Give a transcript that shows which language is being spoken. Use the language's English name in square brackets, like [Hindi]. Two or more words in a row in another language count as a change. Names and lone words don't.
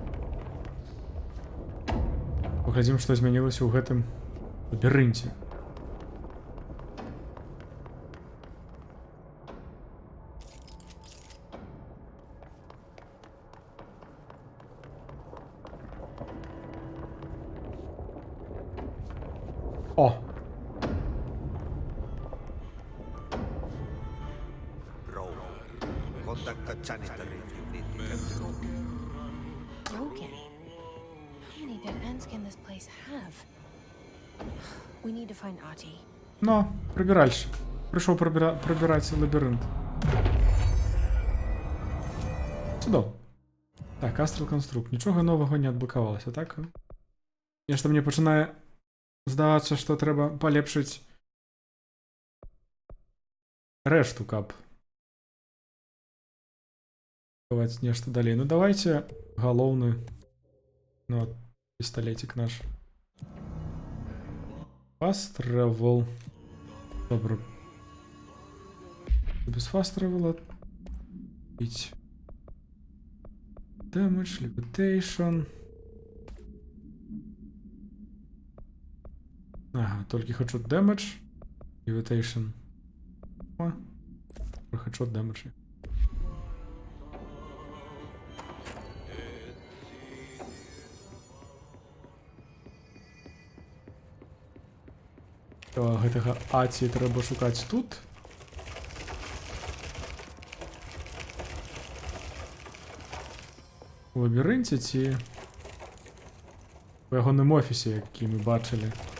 [Belarusian] Паглядзім, што змянілася ў гэтым лабірынце. О! [English] Broken. How many dead ends can this place have? We need to find Ati. [Ukrainian] Ну, прибиральщик. Прийшов прибирати лабіринт. Чудово. Так, Astral Construct. Нічого нового не відблокувалося, так? [Belarusian] Нешта мені починає здаватися, що треба полепшити решту кап. [Russian] Давайте нечто далее. Ну давайте головный, ну вот, пистолетик наш. [English] Fast travel. Добро. [Russian] Без [English] fast travel [Russian] пить. [English] Damage, levitation. [Russian] Ага, только хочу [English] damage, levitation. [Russian] О, хочу damage. [Belarusian] Гэтага Аці трэба шукаць тут. У лабірынце ці у ягоным офісе, які мы бачылі.